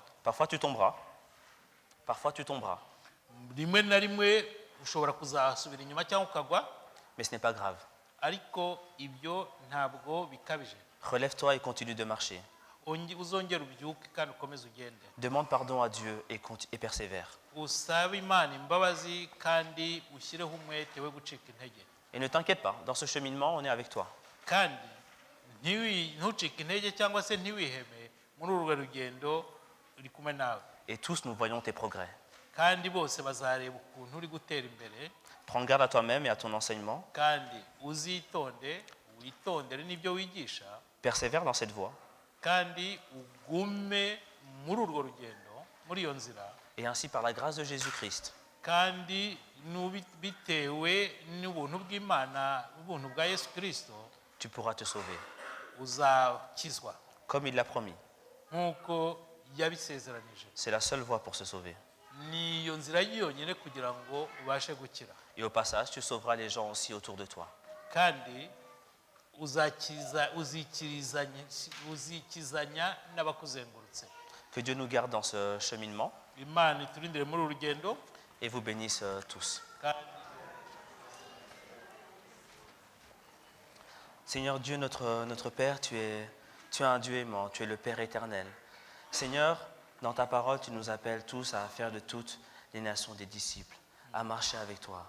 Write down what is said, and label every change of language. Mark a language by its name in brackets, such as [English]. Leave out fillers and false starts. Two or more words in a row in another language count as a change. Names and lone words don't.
[French] Parfois tu tomberas. Parfois tu tomberas. [Kinyarwanda] Rimwe na rimwe ushobora kuzasubira inyuma cyangwa ukagwa. [French] Mais ce n'est pas grave. [Kinyarwanda] Ariko ibyo ntabwo bikabije. [French] Relève-toi et continue de marcher. [Kinyarwanda] Uzongera ubyuke kandi ukomeze ugende. [French] Demande pardon à Dieu et persévère. [Kinyarwanda] Usabe Imana imbabazi kandi ushyireho umwete we gucika intege. [French] Et ne t'inquiète pas, dans ce cheminement, on est avec toi. [Kinyarwanda] Kandi ntucike intege cyangwa se ntiwiheme muri urwo rugendo uri kumwe nawe. [French] Et tous nous voyons tes progrès. [Kinyarwanda] Kandi bose bazareba ukuntu uri gutera imbere. [French] Prends garde à toi-même et à ton enseignement. [Kinyarwanda] Kandi uzitonde, witondere n'ibyo wigisha. [French] Persévère dans cette voie. [Kinyarwanda] Kandi ugume muri urwo rugendo, muri iyo nzira. [French] Et ainsi, par la grâce de Jésus-Christ, [Kinyarwanda] kandi bitewe n'ubuntu bw'Imana, ubuntu bwa Yesu Kristo, [French] tu pourras te sauver. [Kinyarwanda] Uzakizwa. [French] Comme il l'a promis. [Kinyarwanda] Nk'uko yabisezeranije. [French] C'est la seule voie pour se sauver. [Kinyarwanda] Ni iyo nzira yonyine kugira ngo ubashe gukira. [French] Et au passage, tu sauveras les gens aussi autour de toi. [Kinyarwanda] Kandi uzikizanya n'abakuzengurutse. [French] Que Dieu nous garde dans ce cheminement. [Kinyarwanda] Imana iturindire muri urugendo. [French] Et vous bénisse tous. Seigneur Dieu, notre Père, tu es un Dieu aimant, tu es le Père éternel. Seigneur, dans ta parole, tu nous appelles tous à faire de toutes les nations des disciples, à marcher avec toi.